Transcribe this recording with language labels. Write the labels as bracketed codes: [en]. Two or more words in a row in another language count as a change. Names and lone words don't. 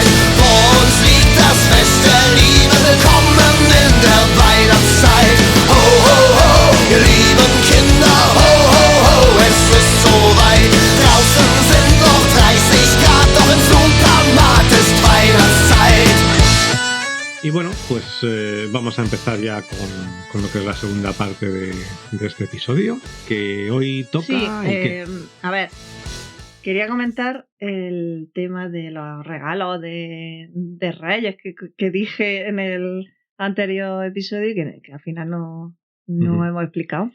[de] Vor uns liegt das Fest der Liebe, willkommen in der Weihnachtszeit. Ho, ho, ho, ihr lieben Kinder, ho, ho, ho, es ist soweit. Draußen sind noch 30 Grad, doch im Supermarkt ist Weihnachtszeit. [es] Y bueno, pues vamos a empezar ya con lo que es la segunda parte de este episodio, que hoy toca... Sí, a ver, quería comentar el tema de los regalos de Reyes que dije en el anterior episodio y que al final no hemos explicado.